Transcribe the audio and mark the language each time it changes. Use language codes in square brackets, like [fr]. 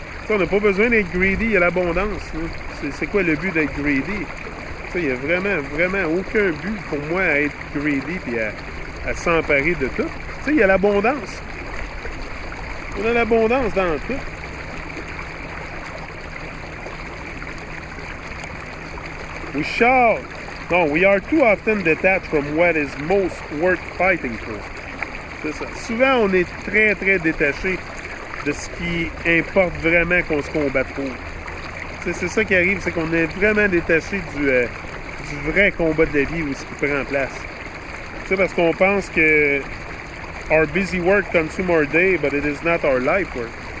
[fr] On n'a pas besoin d'être greedy, il y a l'abondance. C'est quoi le but d'être greedy? Il n'y a vraiment aucun but pour moi à être greedy et à s'emparer de tout. Il y a l'abondance. On a l'abondance dans tout. [en] We are too often detached from what is most worth fighting for. [fr] C'est ça. Souvent, on est très, très détaché de ce qui importe vraiment qu'on se combatte pour. C'est ça qui arrive, c'est qu'on est vraiment détaché du vrai combat de la vie ou ce qui prend place. Parce qu'on pense que [en] our busy work consume our day, but it is not our life work.